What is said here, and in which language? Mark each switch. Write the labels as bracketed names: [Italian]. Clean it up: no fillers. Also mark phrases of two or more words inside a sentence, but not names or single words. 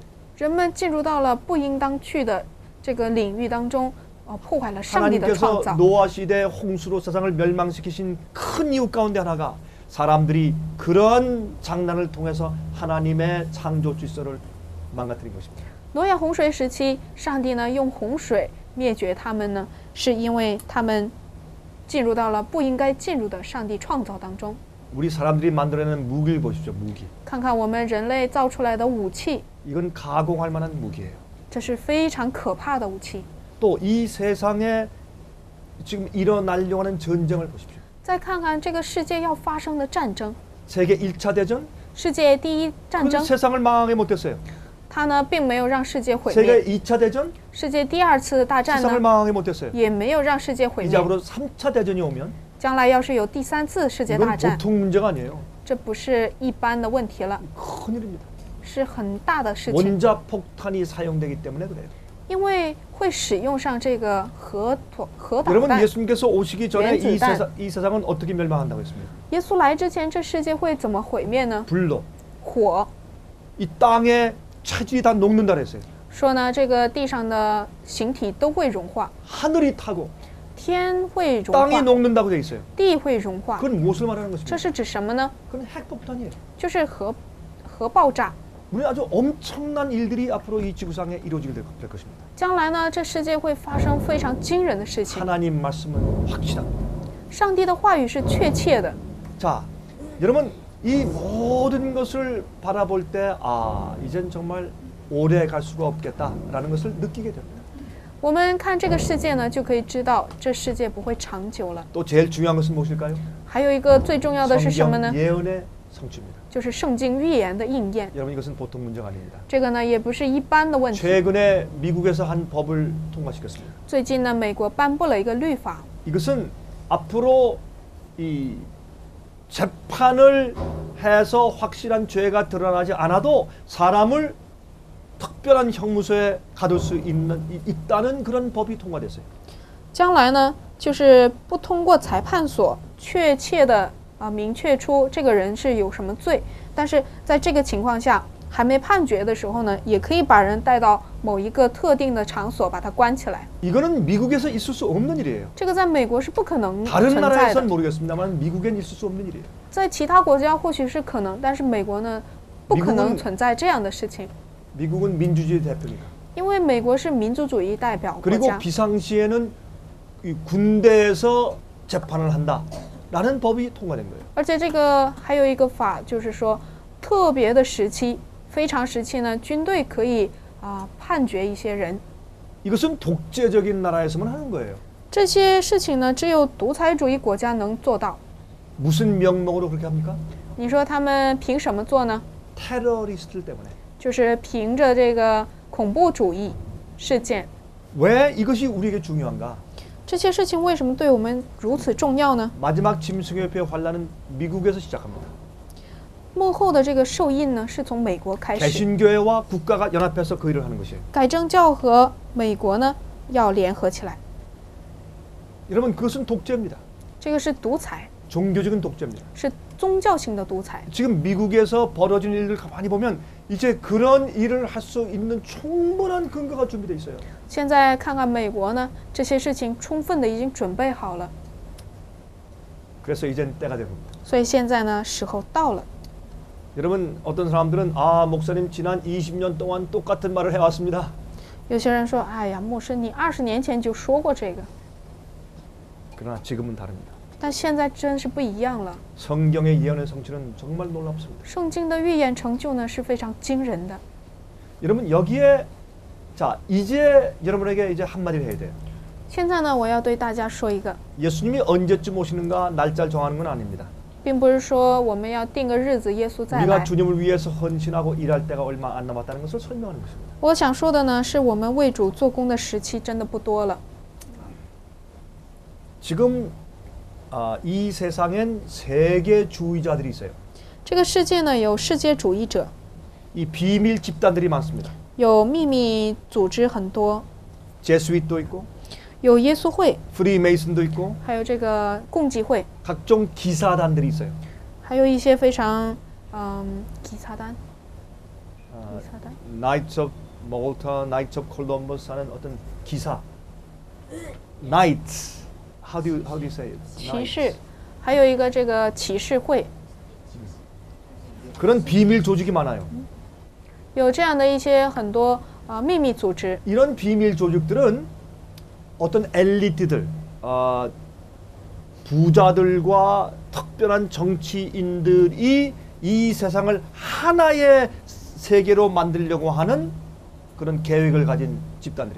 [Chinese] 人们进入到了不应当去的这个领域当中，破坏了上帝的创 [Korean] 하나님께서 [Chinese] 造。 [Korean] 노아 시대 홍수로 세상을 멸망시키신 큰 이유 가운데 하나가 사람들이 그런 장난을 통해서 하나님의 창조 질서를 망가뜨린 것입니다. [Chinese] 挪亚洪水时期，上帝呢用洪水灭绝他们呢，是因为他们进入到了不应该进入的上帝创造当中。 [Korean] 우리 사람들이 만들어내는 무기를 보십시오. 무기. [Chinese] 看看我们人类造出来的武器， [Korean] 이건 가공할 만한 무기예요. [Chinese] 这是非常可怕的武器。 [Korean] 또 이 세상에 지금 일어나려고 하는 전쟁을 보십시오. [Chinese] 再看看这个世界要发生的战争， [Korean] 세계 1차 대전 [Chinese] 世界第一战 [Korean] 그 [Chinese] 争， [Korean] 세상을 망하게 못했어요. [Chinese] 它呢并没有让世界毁 [Korean] 세계 [Chinese] 灭， [Korean] 2차 대전 [Chinese] 世界第2次大战 [Korean] 세상을 [Chinese] 呢 [Korean] 망하게 못했어요. [Chinese] 也没有让世界毁 [Korean] 이제 [Chinese] 灭。 [Korean] 앞으로 3차 대전이 오면 [Chinese] 将来要是有第3次世界 [Korean] 이건 [Chinese] 大战， [Korean] 보통 문제가 아니에요. [Chinese] 这不是一般的问题了， [Korean] 큰일입니다. [Chinese] 是很大的事情。 [Korean] 원자 폭탄이 사용되기 때문에 그래요. [Chinese] 因为会使用上这个核导 [Korean] 여러분 [Chinese] 弹。 [Korean] 예수님께서 오시기 전에 이, 렌즈단. 이 세상은 어떻게 멸망한다고 했습니까? [Chinese] 耶稣来之前，这世界会怎么毁灭呢？ [Korean] 불로 [Chinese] 火 [Korean] 이 땅의 체질이 다 녹는다 그랬어요. [Chinese] 说呢，这个地上的形体都会融化， [Korean] 하늘이 타고 [Chinese] 天会融 [Korean] 땅이 [Chinese] 化， [Korean] 녹는다고 돼 있어요. [Chinese] 地会融化。 [Korean] 그건 무엇을 말하는 [Chinese] 这 [Korean] 것입니까? [Chinese] 是指什么呢？ [Korean] 그건 핵폭탄이에요. [Chinese] 就是核爆炸。 [Korean] 우리 아주 엄청난 일들이 앞으로 이 지구상에 이루어지게 될 것입니다. [Chinese] 将来呢，这世界会发生非常惊人的事情。 [Korean] 하나님 말씀은 확실합니다. [Chinese] 上帝的话语是确切的。 [Korean] 자, 여러분 이 모든 것을 바라볼 때 아, 이젠 정말 오래 갈 수가 없겠다라는 것을 느끼게 됩니다. [Chinese] 我们看这个世界呢，就可以知道这世界不会长久了。 [Korean] 또 제일 중요한 것은 무엇일까요? [Chinese] 还有一个最重要的是什么呢 [Korean] 성경 ？ 예언의 성취입니다. [Chinese] 就是圣经预言的应验。 [Korean] 여러분 이것은 보통 문제가 아닙니다. [Chinese] 这个呢，也不是一般的问题。 [Korean] 최근에 미국에서 한 법을 통과시켰습니다. [Chinese] 最近呢，美国颁布了一个律法， [Korean] 이것은 앞으로 이 재판을 해서 확실한 죄가 드러나지 않아도 사람을 특별한 형무소에 가둘 수 있다는 그런 법이 통과됐어요. [Chinese] 将来呢，就是不通过裁判所确切的明确出这个人是有什么罪，但是在这个情况下， 还没判决的时候呢，也可以把人带到某一个特定的场所，把他关起来。 [Korean] 이거는 미국에서 있을 수 없는 일이에요. [Chinese] 这个在美国是不可能 [Korean] 다른 [Chinese] 存在的， [Korean] 나라에선 모르겠습니다만 미국엔 있을 수 없는 일이에요. [Chinese] 在其他国家或许是可能，但是美国呢，不可能存在这样的事情， [Korean] 미국은 민주주의 대표니까. [Chinese] 因为美国是民族主义代表国 [Korean] 그리고 [Chinese] 家， [Korean] 비상시에는 이 군대에서 재판을 한다라는 법이 통과된 거예요. [Chinese] 而且这个还有一个法，就是说特别的时期、非常时期呢，军队可以判决一些人。 [Korean] 이것은 독재적인 나라에서만 하는 거예요. [Chinese] 这些事情呢，只有独裁主义国家能做到。 [Korean] 무슨 명목으로 그렇게 합니까? [Chinese] 你说他们凭什么做呢？ [Korean] 테러리스트들 때문에. [Chinese] 就是凭着这个恐怖主义事件。 [Korean] 왜 이것이 우리에게 중요한가? [Chinese] 这些事情为什么对我们如此重要呢？ [Korean] 마지막 짐승협회 환란은 미국에서 시작합니다. [Chinese] 幕后的这个受印呢，是从美国开始。 [Korean] 개신교회와 국가가 연합해서 그 일을 하는 것이에요. [Chinese] 改正教和美国呢要联合起来， [Korean] 여러분 그것은 독재입니다. [Chinese] 这个是独裁， [Korean] 종교적인 독재입니다. [Chinese] 是宗教性的独裁。 [Korean] 지금 미국에서 벌어진 일을 가만히 보면 이제 그런 일을 할 수 있는 충분한 근거가 준비되어 있어요. [Chinese] 现在看看美国呢，这些事情充分的已经准备好了， [Korean] 그래서 이젠 때가 된 겁니다. [Chinese] 所以现在呢，时候到了。 [Korean] 여러분 어떤 사람들은 목사님 지난 20년 동안 똑같은 말을 해왔습니다. [Chinese] 有些人说：“哎呀，牧师，你20年前就说过这个， [Korean] 그러나 지금은 다릅니다. [Chinese] 但现在真是不一样了。 [Korean] 성경의 예언의 성취는 정말 놀랍습니다. [Chinese] 圣经的预言成就呢是非常惊人的。 [Korean] 여러분 여기에 자 이제 여러분에게 이제 한마디를 해야 돼요. [Chinese] 现在呢，我要对大家说一个， [Korean] 예수님이 언제쯤 오시는가 날짜를 정하는 건 아닙니다. [Chinese] 并不是说我们要定个日子，耶稣再 [Korean] 우리가 [Chinese] 来。 [Korean] 주님을 위해서 헌신하고 일할 때가 얼마 안 남았다는 것을 설명하는 것입니다. [Chinese] 我想说的呢，是我们为主做工的时期真的不多了。 [Korean] 지금 이 세상엔 세계주의자들이 있어요. [Chinese] 这个世界呢，有世界主义者， [Korean] 이 비밀 집단들이 많습니다. [Chinese] 有秘密组织很多， [Korean] 제스윗도 있고 [Chinese] 有耶稣会， [Korean] 프리메이슨도 있고 [Chinese] 还有这个共济会， [Korean] 각종 기사단들이 있어요. [Chinese] 还有一些非常 [Korean] 기사단， 기사단， Knights of Malta, Knights of Columbus 하는 어떤 기사. [English] Knights. How do you say it? [Chinese] 骑士，还有一个这个骑士会， [Korean] 그런 비밀 조직이 많아요. [Chinese] 有这样的一些很多秘密组织。 [Korean] 이런 비밀 조직들은 어떤 엘리트들, 부자들과 특별한 정치인들이 이 세상을 하나의 세계로 만들려고 하는 그런 계획을 가진 집단들이에요.